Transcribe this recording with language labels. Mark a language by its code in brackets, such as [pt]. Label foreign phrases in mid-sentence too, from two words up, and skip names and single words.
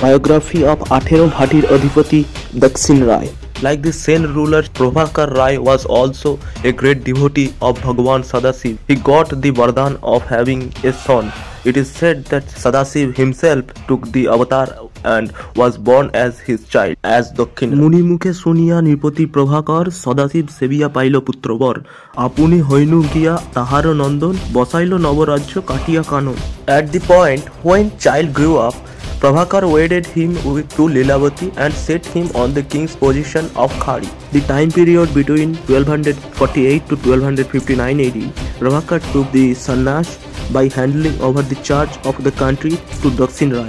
[en] Biography of 18 Bhatir Adhipati Daksin Ray. Like the Sen ruler, Prabhakar Ray was also a great devotee of Bhagwan Sadasiv. He got the vardhan of having a son. It is said that Sadasiv himself took the avatar and was born as his child, as Daksin. [bn] মুনি মুখে শুনিয়া নৃপতি প্রভাকর সদাশিব সেবিয়া পাইল পুত্রবর. আপুনি হৈনু গিয়া তাহার নন্দন বসাইল নবরাজ্য কাটিয়া কানন. [en] At the point when child grew up, Prabhakar wedded him to Lilavati and set him on the king's position of Khadi. The time period between 1248 to 1259 AD, Prabhakar took the sannyas by handing over the charge of the country to Daksin Ray.